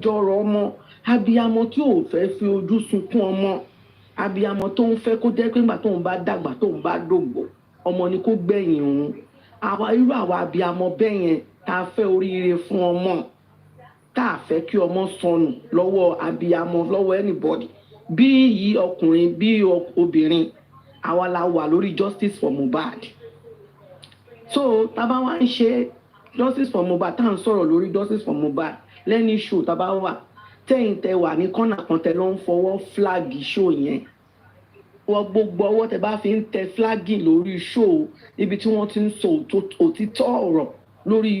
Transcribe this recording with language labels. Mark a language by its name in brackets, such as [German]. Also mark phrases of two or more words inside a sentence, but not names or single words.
[Yoruba] jọrọ ọmọ abiyamọ tí ò fẹ́ fi ojú sunkún ọmọ abiyamọ tó ń fẹ́ kó jẹ́ pé nígbà tó ń bá dàgbà tó ń bá dògbò ọmọ ni kó gbẹ̀yìn òun àwa abiyamọ bẹ́ẹ̀ yẹn tá a fẹ́ oríire fún ọmọ tá a fẹ́ kí ọmọ sọnù lọ́wọ́ abiyamọ lọ́wọ́ anybody bí yìí ọkùnrin bí obìnrin àwa la wà lórí [English] justice for Mohbad [Yoruba] so tá bá wá ń ṣe [English] justice for Mohbad [Yoruba] tá à ń sọ̀rọ̀ lórí [English] justice for Mohbad [Yoruba] lẹ́ni show tá bá wà tẹ́yìn tẹ wà ní kọ́nà kan tẹ ló ń fọwọ́ [English] flag show [Yoruba] yẹn wọ́n gbogbo ọwọ́ tẹ bá fi ń tẹ flag lórí show ibi tí wọ́n ti ń sọ òtítọ́ ọ̀rọ̀ lórí